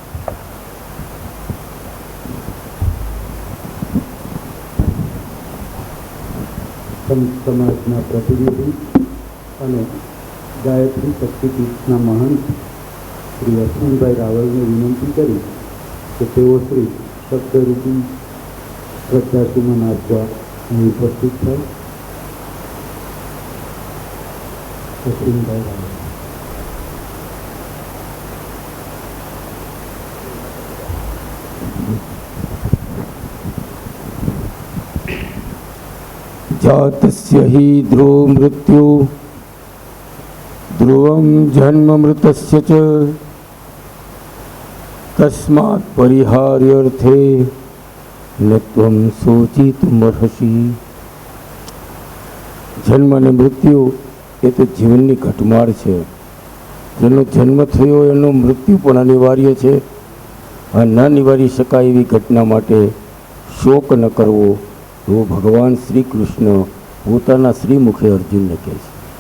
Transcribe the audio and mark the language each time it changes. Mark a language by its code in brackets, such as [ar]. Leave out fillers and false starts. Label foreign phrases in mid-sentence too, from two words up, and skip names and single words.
[gu] સંત સમાજના પ્રતિનિધિ અને ગાયત્રી શક્તિપીઠના મહંત શ્રી અશ્વિનભાઈ રાવલને વિનંતી કરી કે તેઓ શ્રી શબ્દરૂપી શ્રદ્ધાસુમન આપવા અહીં ઉપસ્થિત થાય. અશ્વિનભાઈ રાવલ. [sa] जातस्य हि ध्रुव मृत्यु ध्रुवं जन्म मृतस्य च तस्मात् परिहार्यर्थे न त्वं शोचितुमर्हसि. [gu] जन्म અને મૃત્યુ એ તો જીવનની ઘટમાળ છે. જેનો જન્મ થયો એનો મૃત્યુ પણ અનિવાર્ય છે. આ ન નિવારી શકાય એવી ઘટના માટે શોક ન કરવો, તો ભગવાન શ્રી કૃષ્ણ પોતાના શ્રીમુખે અર્જુનને કહે છે.